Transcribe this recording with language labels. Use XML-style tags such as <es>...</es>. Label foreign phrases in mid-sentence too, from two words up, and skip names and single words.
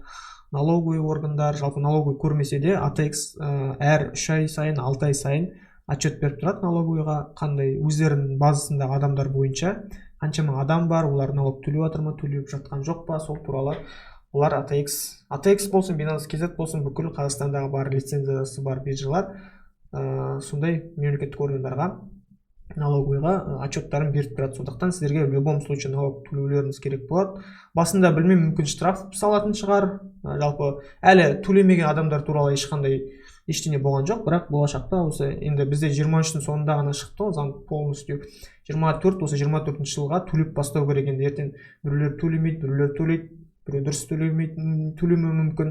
<kk>Налоговый органдар, жалпы налоговый көрмесе де ATX әр 3 ай сайын, 6 ай сайын отчет беріп тұрады налоговыйға, қандай өздерінің базасындағы адамдар бойынша қаншама адам бар, олар налог төлеп жатыр ма, төлеп жатқан жоқ па, сол туралы олар ATX болсын, Binance.kz болсын, бүкіл Қазақстандағы бар лицензиясы бар биржалар сондай мемлекеттік органдарға, налоговыйға отчеттарын беріп тұрады. Сондықтан сіздерге</kk> <ru>в любом случае</ru> <kk>налог төлеулеріңіз керек болады. Басында білмеймін, мүмкін штраф салатын шығар. Жалпы әлі төлемеген адамдар туралы ешқандай ештеңе болған жоқ, бірақ болашақта осы енді бізде 23-тің соңында ғана шықты ғой заң полностью. 24 жылға төлеп бастау керек. Енді ертең біреулер төлемейді, біреулер төлейді, біреу дұрыс төлемеуі мүмкін.</kk>